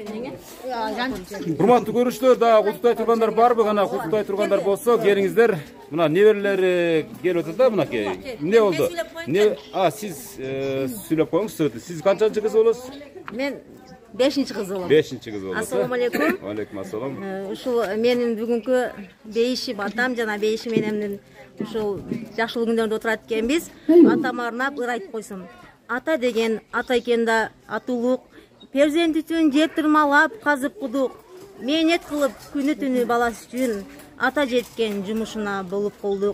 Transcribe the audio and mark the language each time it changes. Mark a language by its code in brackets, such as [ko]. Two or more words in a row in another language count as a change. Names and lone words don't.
[ky] Урматтуу көрүүчүлөр, дагы куттуктай тургандар барбы? Кана куттуктай тургандар болсо, келиңиздер. Мына неберелери келип атат да, мынакей. Эмне болду? Сиз сүйлөп коюңуз. Сиз канчанчы кыз болосуз? Мен 5-чи кыз болом. 5-чи кыз болосуз. [ar] السلام عليكم. عليكم السلام. [ky] Ушул менин бүгүнкү бейишим атам жана бейишим энемдин ушул жакшылык күндөрүндө отурат экенбиз. Атама арнап ыр айтып койсун. Ата деген ата экен да атуулук. Перзент үчүн жеп тырмалап казып кудук. Мээнет кылып күнү түнү баласы үчүн ата жеткен жумушуна болуп калдык.